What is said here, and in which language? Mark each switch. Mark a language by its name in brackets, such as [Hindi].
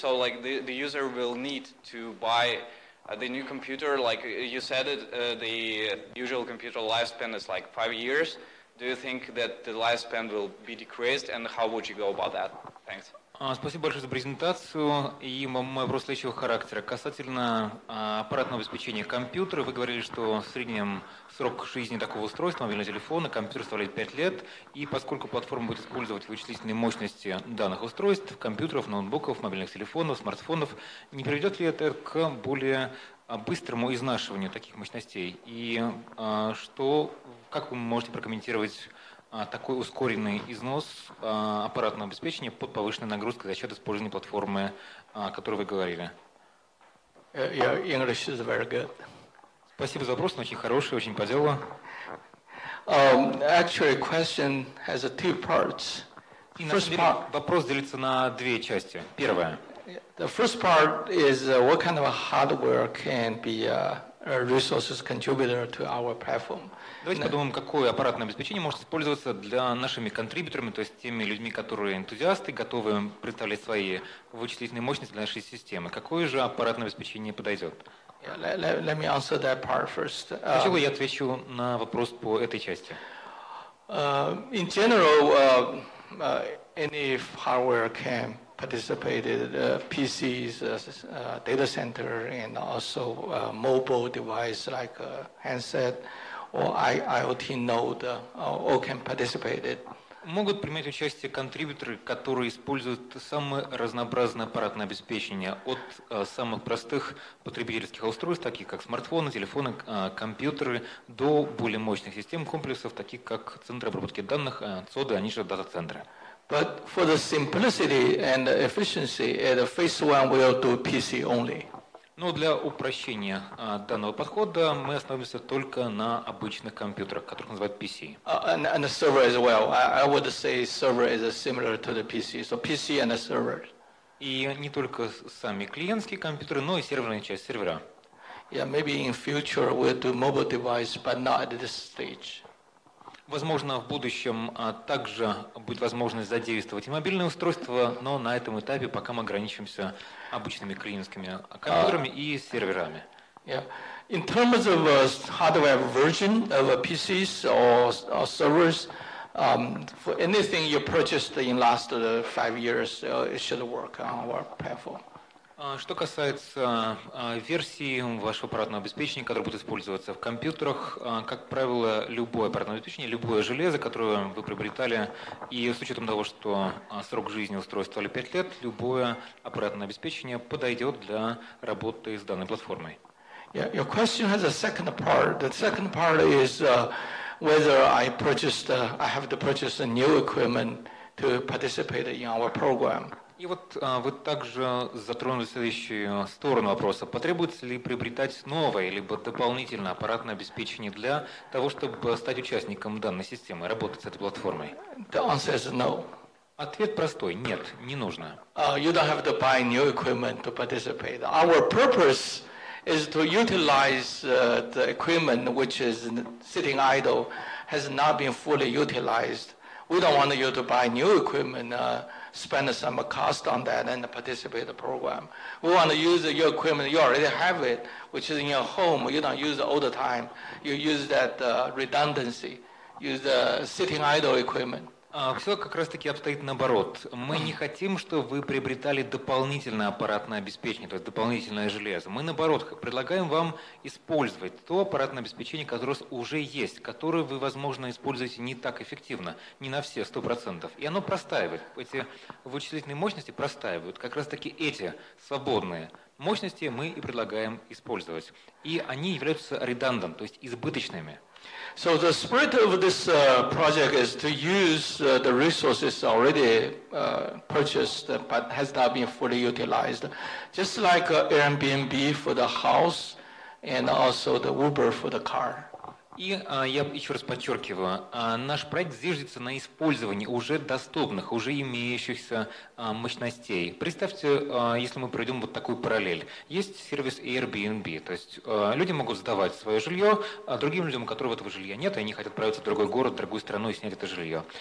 [English] So like the user will need to buy the new computer, like you said it, the usual computer lifespan is like 5 years. Do you think that the lifespan will be decreased, and how would you go about that? Thanks. [Russian] Спасибо большое за презентацию. И мой вопрос следующего характера. Касательно аппаратного обеспечения компьютера, вы говорили, что в среднем срок жизни такого устройства, мобильного телефона, компьютер составляет 5 лет, и поскольку платформа будет использовать вычислительные мощности данных устройств, компьютеров, ноутбуков, мобильных телефонов, смартфонов, не приведет ли это к более быстрому изнашиванию таких мощностей? И как вы можете прокомментировать такой ускоренный износ аппаратного обеспечения под повышенной нагрузкой за счет использования платформы, о которой вы говорили? [English] Your English is very good. [Russian] Спасибо за вопрос, он очень хороший, очень по делу. [English] Actually, question has two parts. [Russian] И на самом деле вопрос делится на две части. Первая. [English] The first part is what kind of hardware can be a resources contributor to our platform. [Russian] Давайте подумаем, какое аппаратное обеспечение может использоваться для нашими контрибьюторами, то есть теми людьми, которые энтузиасты, готовы представлять свои вычислительные мощности для нашей системы. Какое же аппаратное обеспечение подойдет? [English] Let me answer that part first. [Russian] Сначала я отвечу на вопрос по этой части. [English] In general, any hardware can participate in PCs, data center, and also mobile device like a handset or IoT node, all can participate it. [Russian] Могут принять участие контрибьюторы, которые используют самое разнообразное аппаратное обеспечение, от самых простых потребительских устройств, таких как смартфоны, телефоны, компьютеры, до более мощных систем комплексов, таких как центры обработки данных, ЦОДы, они же дата-центры. [English] But for the simplicity and the efficiency, the phase one will do PC only. [Russian] Но для упрощения данного подхода мы остановимся только на обычных компьютерах, которых называют PC. [English] And the server as well. I would say server is similar to the PC. So PC and the server. [Russian] И не только сами клиентские компьютеры, но и серверная часть, сервера. [English] Yeah, maybe in future we'll do mobile device, but not at this stage. [Russian] Возможно, в будущем также будет возможность задействовать и мобильные устройства, но на этом этапе пока мы ограничимся обычными клиентскими компьютерами и серверами. [English] Yeah. In terms of hardware version of PCs or servers, for anything you purchased in last 5 years, it should work on our platform. [Russian] Что касается версий вашего аппаратного обеспечения, которое будет использоваться в компьютерах, как правило, любое аппаратное обеспечение, любое железо, которое вы приобретали, и с учетом того, что срок жизни устройства 5 лет, любое аппаратное обеспечение подойдет для работы с данной платформой. [English] Yeah, your question has a second part. The second part is whether I have to purchase a new equipment to participate in our program. [Russian] И вот вы также затронули следующую сторону вопроса. Потребуется ли приобретать новое, либо дополнительное аппаратное обеспечение для того, чтобы стать участником данной системы, работать с этой платформой? [English] The answer is no. [Russian] Ответ простой. Нет, не нужно. [English] You don't have to buy new equipment to participate. Our purpose is to utilize the equipment which is sitting idle, has not been fully utilized. We don't want you to buy new equipment, spend some cost on that and participate in the program. We want to use your equipment, you already have it, which is in your home. You don't use it all the time. You use that redundancy, use the sitting idle equipment. [Russian] Все как раз-таки обстоит наоборот. Мы не хотим, чтобы вы приобретали дополнительное аппаратное обеспечение, то есть дополнительное железо. Мы, наоборот, предлагаем вам использовать то аппаратное обеспечение, которое уже есть, которое вы, возможно, используете не так эффективно, не на все 100%. И оно простаивает. Эти вычислительные мощности простаивают. Как раз-таки эти свободные мощности мы и предлагаем использовать. И они являются redundant, то есть избыточными. [English] So the spirit of this project is to use the resources already purchased but has not been fully utilized. Just like Airbnb for the house and also the Uber for the car. [Russian] И я еще раз подчеркиваю, наш проект зиждется на использовании уже доступных, уже имеющихся мощностей. Представьте, если мы проведем вот такую параллель. Есть сервис Airbnb, то есть люди могут сдавать свое жилье другим людям, у которых этого жилья нет, и они хотят отправиться в другой город, в другую страну и снять это жилье.